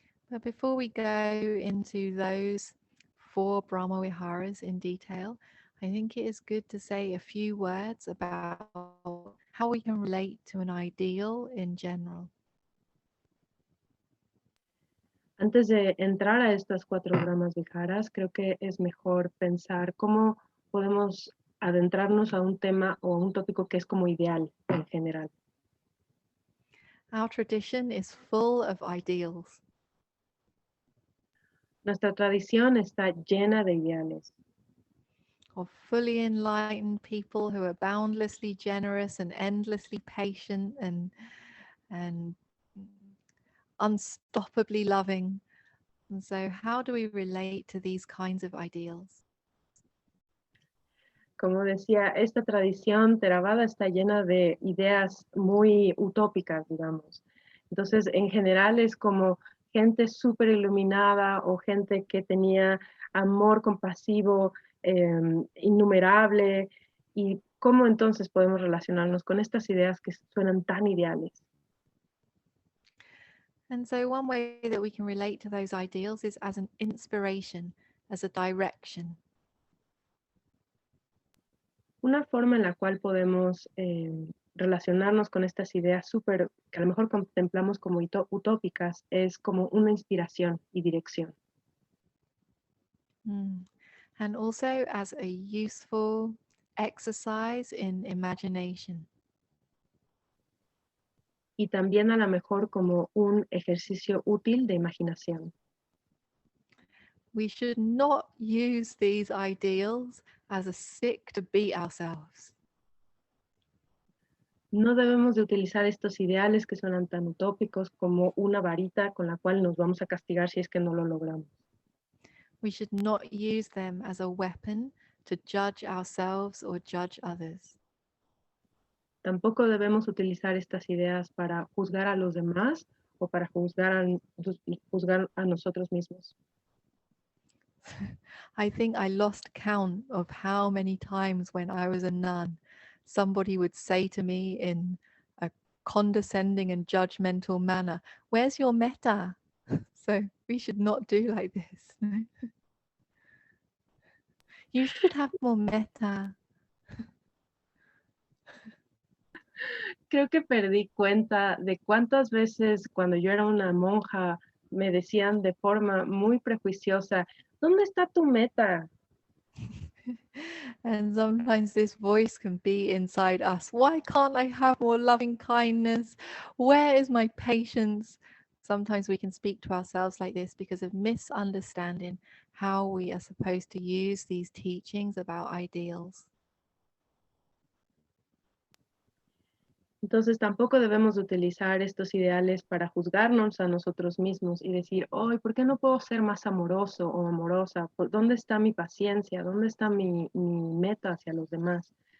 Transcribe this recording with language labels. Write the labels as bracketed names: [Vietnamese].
[English] But before we go into those 4 Brahmavihārās in detail, I think it is good to say a few words about how we can relate to an ideal in general. [Spanish] Antes de entrar a estas 4 Brahmavihārās, creo que es mejor pensar cómo podemos adentrarnos a un tema o a un tópico que es como ideal en general. [English] Our tradition is full of ideals. [Spanish] Nuestra tradición está llena de ideales, [English] Of fully enlightened people who are boundlessly generous and endlessly patient and unstoppably loving. And so how do we relate to these kinds of ideals? [Spanish] como decía, esta tradición Theravada está llena de ideas muy utópicas, digamos. Entonces, en general es como gente súper iluminada o gente que tenía amor compasivo innumerable. ¿Y cómo entonces podemos relacionarnos con estas ideas que suenan tan ideales? [English] And so one way that we can relate to those ideals is as an inspiration, as a direction. [Spanish] Una forma en la cual podemos relacionarnos con estas ideas súper, que a lo mejor contemplamos como utópicas, es como una inspiración y dirección. [English] And also as a useful exercise in imagination. [Spanish] Y también a lo mejor como un ejercicio útil de imaginación. [English] We should not use these ideals as a stick to beat ourselves. [Spanish] No debemos de utilizar estos ideales que suenan tan utópicos como una varita con la cual nos vamos a castigar si es que no lo logramos. [English] We should not use them as a weapon to judge ourselves or judge others. [Spanish] Tampoco debemos utilizar estas ideas para juzgar a los demás o para juzgar a nosotros mismos. [English] I think I lost count of how many times when I was a nun, somebody would say to me in a condescending and judgmental manner, "Where's your metta?" So we should not do like this. You should have more metta. [Spanish] Creo que perdí cuenta de cuántas veces cuando yo era una monja me decían de forma muy prejuiciosa, ¿dónde está tu meta? [English] And sometimes this voice can be inside us. Why can't I have more loving kindness? Where is my patience? Sometimes we can speak to ourselves like this because of misunderstanding how we are supposed to use these teachings about ideals. [Spanish] Entonces tampoco debemos de utilizar estos ideales para juzgarnos a nosotros mismos y decir, hoy, ¿por qué no puedo ser más amoroso o amorosa? ¿Dónde está mi paciencia? ¿Dónde está mi meta hacia los demás?